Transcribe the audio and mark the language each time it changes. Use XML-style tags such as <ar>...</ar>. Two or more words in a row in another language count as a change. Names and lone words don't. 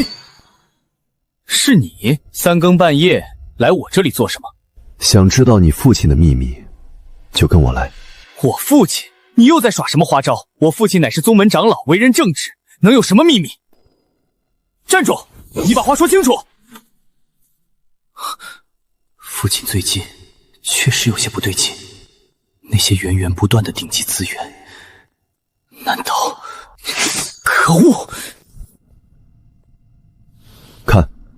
<zh>是你3更半夜來我這裡做什麼？想知道你父親的秘密，就跟我來。我父親？你又在耍什麼花招？我父親乃是宗門長老，為人正直，能有什麼秘密？站住！你把話說清楚。父親最近確實有些不對勁，那些源源不斷的頂級資源，難道……可惡！看。</zh>